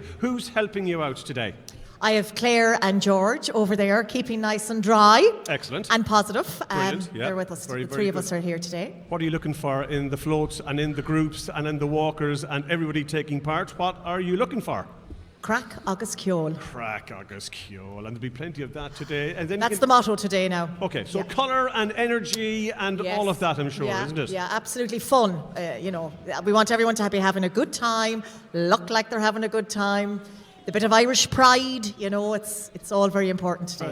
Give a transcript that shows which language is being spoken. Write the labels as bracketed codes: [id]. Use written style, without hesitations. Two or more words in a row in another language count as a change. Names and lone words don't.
[en] Who's helping you out today? I have Claire and George over there, keeping nice and dry. Excellent. And positive. Brilliant. Yeah. They're with us. Very, The very 3 of good. us are here today. What are you looking for in the floats and in the groups and in the walkers and everybody taking part? What are you looking for? [ga] Crack agus ceol. Crack agus ceol, [en] and there'll be plenty of that today. And then That's the motto today now. Okay, so Yeah. colour and energy and Yes. all of that, I'm sure, Yeah, isn't it? Yeah, absolutely fun. We want everyone to be having a good time, look like they're having a good time. The bit of Irish pride, it's all very important today.